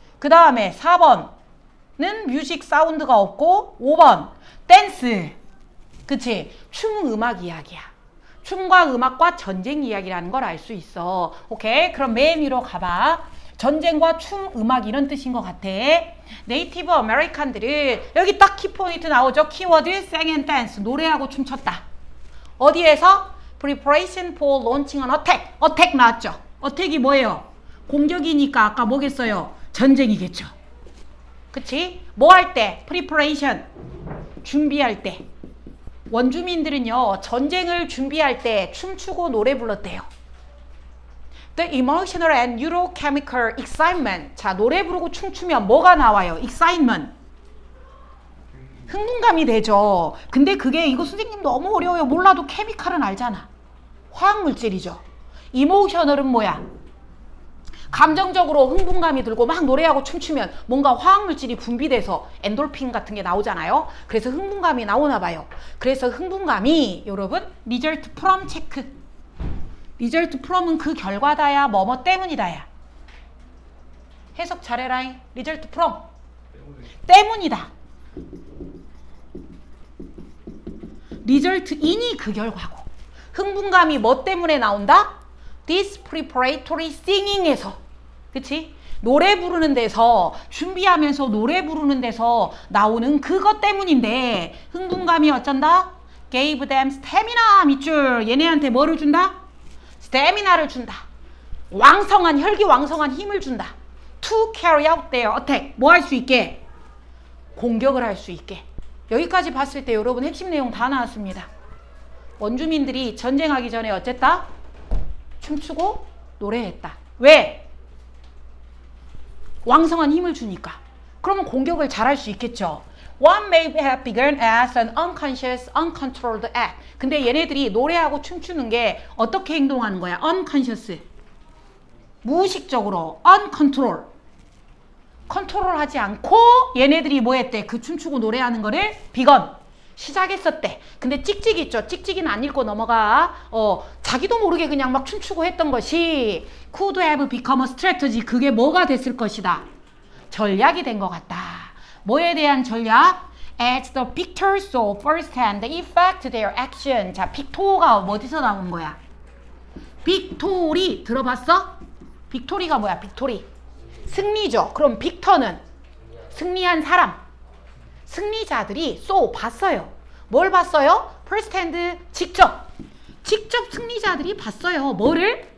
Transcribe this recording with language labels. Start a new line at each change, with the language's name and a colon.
Korean: 그 다음에 4번은 뮤직 사운드가 없고 5번 댄스. 그치? 춤 음악 이야기야. 춤과 음악과 전쟁 이야기라는 걸 알 수 있어. 오케이? 그럼 맨 위로 가봐. 전쟁과 춤, 음악 이런 뜻인 것 같아. 네이티브 아메리칸들은 여기 딱 키포인트 나오죠.
English: 키워드 sang and dance.
Korean: 노래하고 춤췄다. 어디에서?
English: Preparation for launching an attack.
Korean: attack 나왔죠. attack이 뭐예요? 공격이니까 아까 뭐겠어요? 전쟁이겠죠. 그치? 뭐 할 때?
English: Preparation.
Korean: 준비할 때. 원주민들은요, 전쟁을 준비할 때 춤추고 노래 불렀대요.
English: The emotional and neurochemical excitement.
Korean: 자, 노래 부르고 춤추면 뭐가 나와요? excitement. 흥분감이 되죠. 근데 그게 이거 선생님 너무 어려워요. 몰라도 케미칼은 알잖아. 화학물질이죠. emotional은 뭐야? 감정적으로 흥분감이 들고 막 노래하고 춤추면 뭔가 화학물질이 분비돼서 엔돌핀 같은 게 나오잖아요. 그래서 흥분감이 나오나 봐요. 그래서 흥분감이 여러분
English: result from
Korean: 체크.
English: result from
Korean: 은 그 결과다야 뭐뭐 때문이다야. 해석 잘해라잉.
English: result from
Korean: 때문이다.
English: result in
Korean: 이 그 결과고. 흥분감이 뭐 때문에 나온다?
English: This preparatory singing
Korean: 에서. 그치? 노래 부르는 데서 준비하면서 노래 부르는 데서 나오는 그것 때문인데 흥분감이 어쩐다?
English: Gave them stamina
Korean: 밑줄. 얘네한테 뭐를 준다? stamina를 준다. 왕성한 혈기왕성한 힘을 준다.
English: To carry out their attack.
Korean: 뭐 할 수 있게? 공격을 할 수 있게. 여기까지 봤을 때 여러분 핵심 내용 다 나왔습니다. 원주민들이 전쟁하기 전에 어쨌다? 춤추고 노래했다. 왜? 왕성한 힘을 주니까. 그러면 공격을 잘할 수 있겠죠.
English: One may have begun as an unconscious, uncontrolled act.
Korean: 근데 얘네들이 노래하고 춤추는 게 어떻게 행동하는 거야?
English: unconscious.
Korean: 무의식적으로.
English: uncontrolled.
Korean: 컨트롤하지 않고 얘네들이 뭐 했대? 그 춤추고 노래하는 거를
English: begun.
Korean: 시작했었대. 근데 찍찍이 있죠. 찍찍이는 안 읽고 넘어가. 자기도 모르게 그냥 막 춤추고 했던 것이
English: could have become a strategy.
Korean: 그게 뭐가 됐을 것이다. 전략이 된 것 같다. 뭐에 대한 전략?
English: As the victors saw firsthand the effect their action.
Korean: 자, 빅토가 어디서 나온 거야? 빅토리 들어봤어? 빅토리가 뭐야? 빅토리. 승리죠. 그럼 빅터는 승리한 사람. 승리자들이 봤어요. 뭘 봤어요?
English: first hand
Korean: 직접 승리자들이 봤어요. 뭐를?